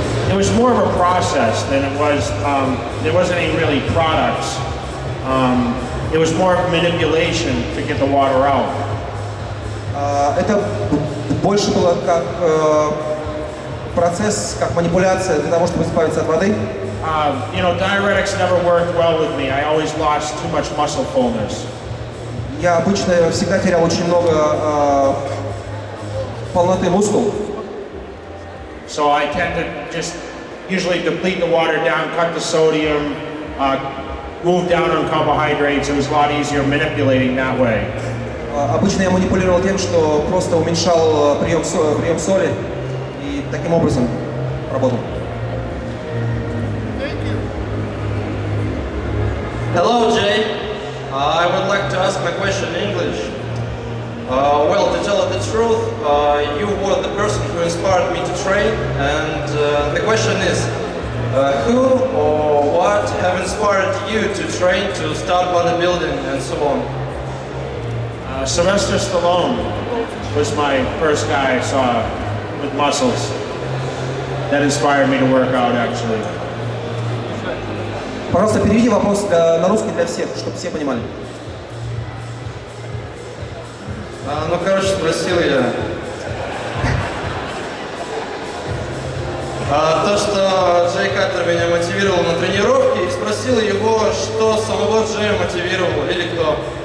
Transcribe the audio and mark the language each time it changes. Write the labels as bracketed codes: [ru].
[en] It was more of a process than it was, there wasn't any really products. It was more of manipulation to get the water out. [ru] Это больше было как процесс, как манипуляция для того, чтобы избавиться от воды. [en] You know, diuretics never worked well with me. I always lost too much muscle fullness. [ru] Я обычно всегда терял очень много полноты мускул. [en] So I tend to just usually deplete the water down, cut the sodium, move down on carbohydrates. It was a lot easier manipulating that way. [ru] Обычно я манипулировал тем, что просто уменьшал прием соли и таким образом работал. [en] Hello, Jay. I would like to ask my question in English. Well, to tell the truth, you were the person who inspired me to train, and the question is, who or what have inspired you to train, to start bodybuilding and so on? Sylvester Stallone was my first guy I saw with muscles. That inspired me to work out, actually. [ru] Пожалуйста, переведи вопрос на русский для всех, чтобы все понимали. Ну, короче, спросил я. То, что Джей Катлер меня мотивировал на тренировке, и спросил его, что самого Джея мотивировало, или кто.